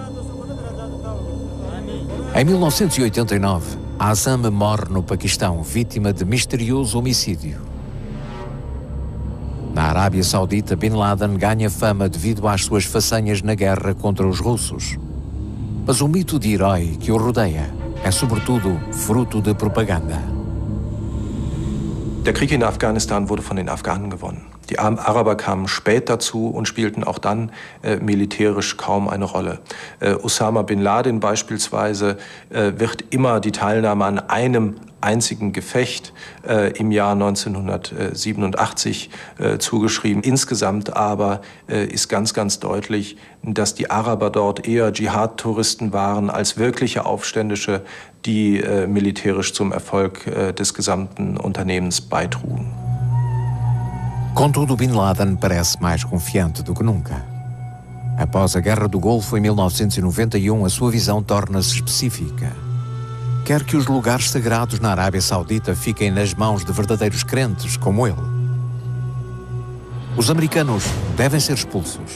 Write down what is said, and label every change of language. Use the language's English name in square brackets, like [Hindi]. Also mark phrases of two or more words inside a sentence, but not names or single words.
[Portuguese] Em 1989, Azzam morre no Paquistão, vítima de misterioso homicídio. Na Arábia Saudita, Bin Laden ganha fama devido às suas façanhas na guerra contra os russos. Mas o mito de herói que o rodeia é, sobretudo, fruto de propaganda. [German] Der Krieg in Afghanistan wurde von den Afghanen gewonnen. Die Araber kamen spät dazu und spielten auch dann militärisch kaum eine Rolle. Osama Bin Laden beispielsweise wird immer die Teilnahme an einem einzigen Gefecht im Jahr 1987 zugeschrieben. Insgesamt aber ist ganz, ganz deutlich, dass die Araber dort eher Dschihad-Touristen waren als wirkliche Aufständische, die militärisch zum Erfolg des gesamten Unternehmens beitrugen. [Portuguese] Contudo, Bin Laden parece mais confiante do que nunca. Após a Guerra do Golfo, em 1991, a sua visão torna-se específica. Quer que os lugares sagrados na Arábia Saudita fiquem nas mãos de verdadeiros crentes como ele. Os americanos devem ser expulsos.